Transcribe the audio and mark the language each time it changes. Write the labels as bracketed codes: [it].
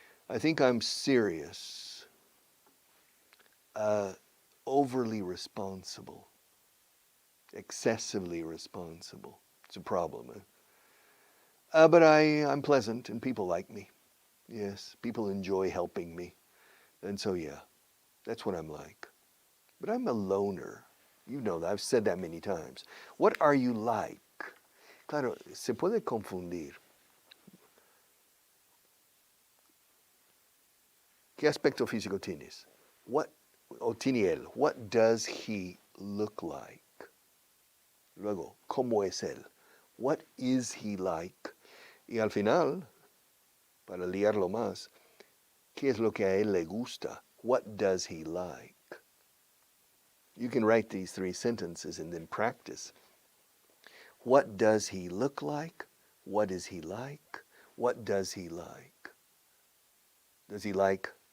[en] I think I'm serious, overly responsible, excessively responsible. It's a problem. But I'm pleasant and people like me. Yes, people enjoy helping me. And so, yeah, that's what I'm like. But I'm a loner. You know that. I've said that many times. What are you like? [es] Claro, se puede confundir. ¿Qué aspecto físico tienes? Tiene él. [en] What does he look like? [es] Luego, ¿cómo es él? [en] What is he like? [es] Y al final, para liarlo más, ¿qué es lo que a él le gusta? [en] What does he like? You can write these 3 sentences and then practice. What does he look like? What is he like? What does he like? Does he like